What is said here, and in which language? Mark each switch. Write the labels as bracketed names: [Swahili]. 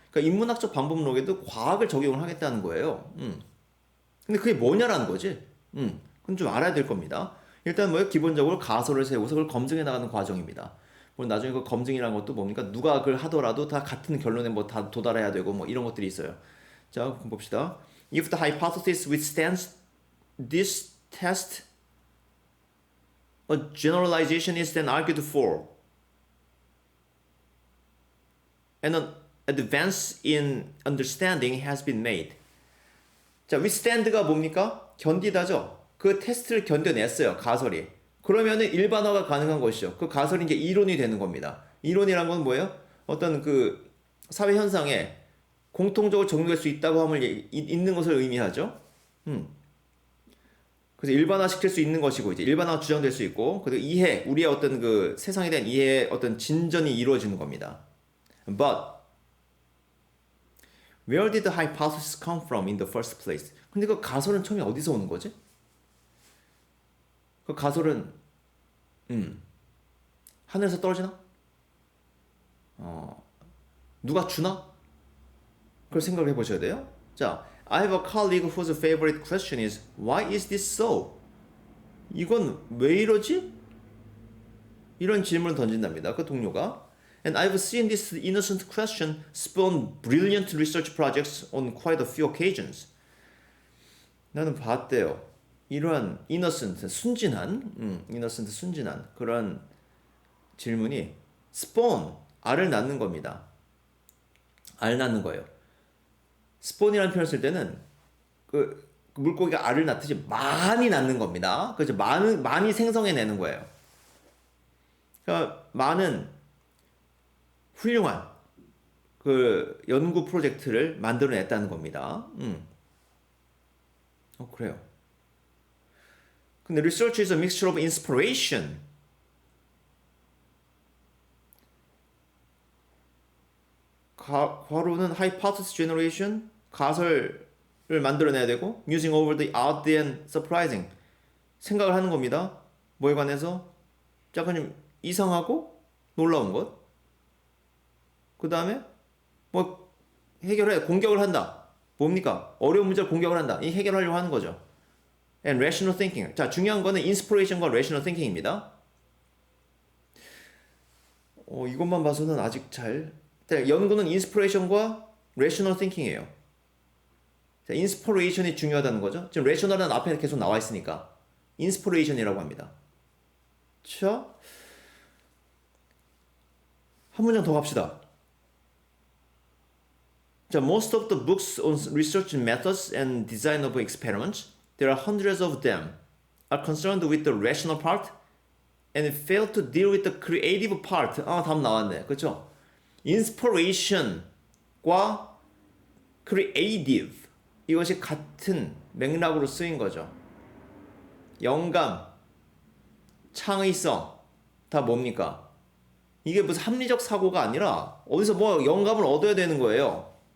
[Korean] 그러니까 인문학적 방법론에도 과학을 적용을 하겠다는 거예요. 근데 그게 뭐냐라는 거지. 그건 좀 알아야 될 겁니다. 일단 뭐예요? 기본적으로 가설을 세워서 그걸 검증해 나가는 과정입니다. 물론 나중에 그 검증이라는 것도 뭡니까? 누가 그걸 하더라도 다 같은 결론에 뭐 다 도달해야 되고 뭐 이런 것들이 있어요. 자, 그럼 봅시다. [English] If the hypothesis withstands this test, a generalization is then argued for, and an advance in understanding has been made. [Korean] 자, withstand가 뭡니까? 견디다죠. 그 테스트를 견뎌냈어요. 가설이. 그러면은 일반화가 가능한 것이죠. 그 가설이 이제 이론이 되는 겁니다. 이론이란 건 뭐예요? 어떤 그 사회 현상에 공통적으로 적용될 수 있다고 함을 있는 것을 의미하죠. 그래서 일반화시킬 수 있는 것이고 이제 일반화 주장될 수 있고 그리고 이해 우리의 어떤 그 세상에 대한 이해의 어떤 진전이 이루어지는 겁니다. [English] But where did the hypothesis come from in the first place? [Korean] 근데 그 가설은 처음에 어디서 오는 거지? 그 가설은 하늘에서 떨어지나? 누가 주나? 그걸 생각을 해보셔야 돼요. [English] 자, I have a colleague whose favorite question is Why is this so? [Korean] 이건 왜 이러지? 이런 질문을 던진답니다. 그 동료가. [English] And I've seen this innocent question spawn brilliant research projects on quite a few occasions. [Korean] 나는 봤대요. 이러한 innocent, 순진한, innocent, 순진한 그런 질문이 spawn, 알을 낳는 겁니다. 알 낳는 거예요. spawn이라는 표현을 쓸 때는 그 물고기가 알을 낳듯이 많이 낳는 겁니다. 그래서 많이 생성해내는 거예요. 그러니까 많은 훌륭한 그 연구 프로젝트를 만들어냈다는 겁니다. 그래요. 근데 [English] research is a mixture of inspiration. [Korean] 괄호는 [English] hypothesis generation, [Korean] 가설을 만들어내야 되고 [English] musing over the odd and surprising, [Korean] 생각을 하는 겁니다. 뭐에 관해서? 약간 좀 이상하고 놀라운 것. 그 다음에 뭐 공격을 한다. 뭡니까? 어려운 문제를 공격을 한다. 이 해결하려고 하는 거죠. [English] And rational thinking. [Korean] 자, 중요한 거는 inspiration과 rational thinking입니다. 이것만 봐서는 아직 연구는 inspiration과 rational thinking이에요. 자, inspiration이 중요하다는 거죠. 지금 rational은 앞에 계속 나와 있으니까 inspiration이라고 합니다. 자, 한 문장 더 갑시다. [English] 자, most of the books on research methods and design of experiments, there are hundreds of them, are concerned with the rational part and fail to deal with the creative part. [Korean] 답 나왔네. 그렇죠? inspiration과 creative, 이것이 같은 맥락으로 쓰인 거죠. 영감, 창의성, 다 뭡니까? 이게 무슨 합리적 사고가 아니라 어디서 뭐 영감을 얻어야 되는 거예요.